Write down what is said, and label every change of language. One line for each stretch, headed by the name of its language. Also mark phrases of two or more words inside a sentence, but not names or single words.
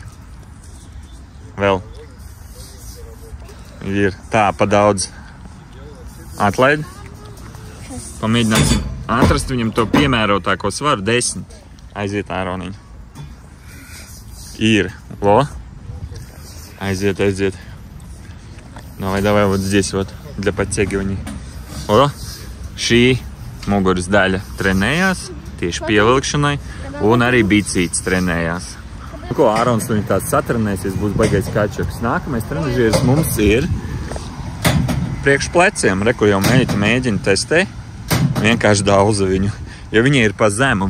Latvian: Vēl. Ir tā, pa daudz. Atlaid. Pamēģināsim atrast viņam to piemērotāko svaru. 10. Aiziet, Āroniņ. Ir. Aiziet.
Russian: Давай, вот здесь вот, для подтягивания.
Latvian: Šī muguras daļa trenējās tieši pievilkšanai un arī bicītis trenējās. Ko Ārons viņu tāds satrenēsies, būs baigais kačaks. Nākamais trenažieris mums ir priekš pleciem. Kur jau mēģina testē, vienkārši daudza viņu, jo viņa ir pa zemu.